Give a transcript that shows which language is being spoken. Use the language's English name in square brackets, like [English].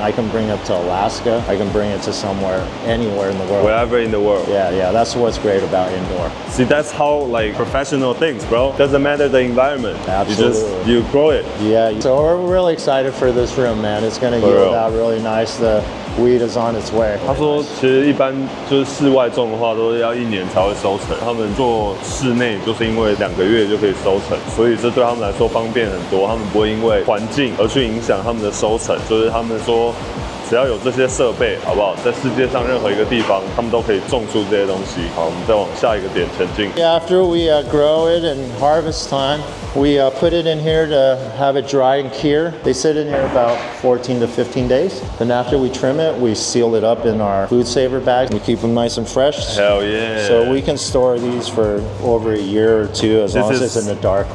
[English] I can bring it to Alaska. I can bring it to anywhere in the world. Wherever in the world. Yeah. That's what's great about indoor. See, that's how like professional things, bro. Doesn't matter the environment. Absolutely. You grow it. Yeah. So we're really excited for this room, man. It's going to yield out really nice. The weed is on its way. [Chinese] 他说，其实一般就是室外种的话，都是要1年才会收成。他们做室内，就是因为2个月就可以收成，所以这对他们来说方便很多。他们不会因为环境而去影响他们的收成，就是他们说。只要有这些设备，好不好？在世界上任何一个地方，他们都可以种出这些东西。好，我们再往下一个点前进。 [English] After we grow it and harvest time, we put it in here to have it dry and cure. They sit in here about 14 to 15 days. Then after we trim it, we seal it up in our food saver bags. We keep them nice and fresh. Hell yeah! So we can store these for over a year or 2 as long as it's in the dark.